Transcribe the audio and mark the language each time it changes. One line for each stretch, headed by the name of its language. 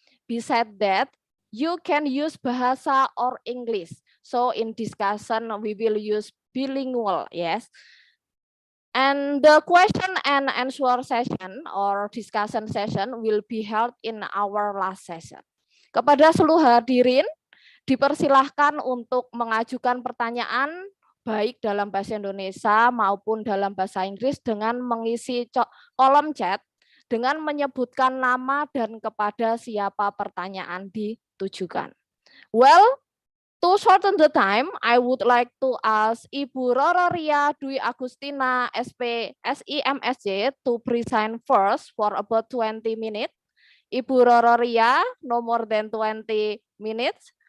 English: Besides that, you can use Bahasa or English. So in discussion, we will use bilingual, yes. And the question and answer session or discussion session will be held in our last session.
Indonesian: Kepada seluruh hadirin, dipersilahkan untuk mengajukan pertanyaan baik dalam bahasa Indonesia maupun dalam bahasa Inggris dengan mengisi kolom chat dengan menyebutkan nama dan kepada siapa pertanyaan ditujukan.
English: Well, to shorten the time, I would like to ask Ibu Rororia Dwi Agustina S.Psi M.Sc to present first for about 20 minutes. Ibu Rororia, no more than 20 minutes.